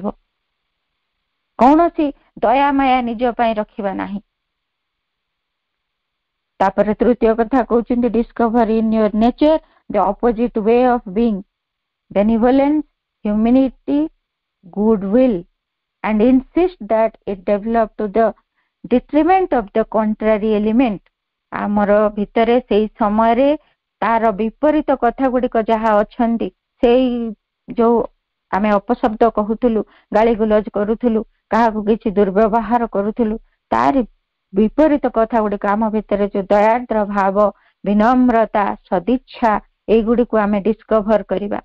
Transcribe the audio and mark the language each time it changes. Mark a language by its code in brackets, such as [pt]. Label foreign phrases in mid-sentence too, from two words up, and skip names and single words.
[or] କୌଣସି ଦୟାମାୟା ନିଜ ପାଇଁ ରଖିବା ନାହିଁ। ତାପରେ ତୃତୀୟ କଥା କହୁଛନ୍ତି, [en] Discover in your nature the opposite way of being, benevolence, humanity, good will, and insist that it develop to the detriment of the contrary element। [or] ଆମର ଭିତରେ ସେଇ ସମୟରେ ତାର ବିପରୀତ କଥା ଗୁଡିକ ଯାହା ଅଛନ୍ତି, ସେଇ ଯୋଉ ଆମେ ଅପଶବ୍ଦ କହୁଥିଲୁ, ଗାଳିଗୁଲଜ କରୁଥିଲୁ, କାହାକୁ କିଛି ଦୁର୍ବ୍ୟବହାର କରୁଥିଲୁ, ତାରି ବିପରୀତ କଥା ଗୁଡିକ ଆମ ଭିତରେ ଯୋଉ ଦୟାର୍ଦ୍ର ଭାବ, ବିନମ୍ରତା, ସଦିଚ୍ଛା, ଏଇଗୁଡିକୁ ଆମେ ଡିସ୍କଭର କରିବା।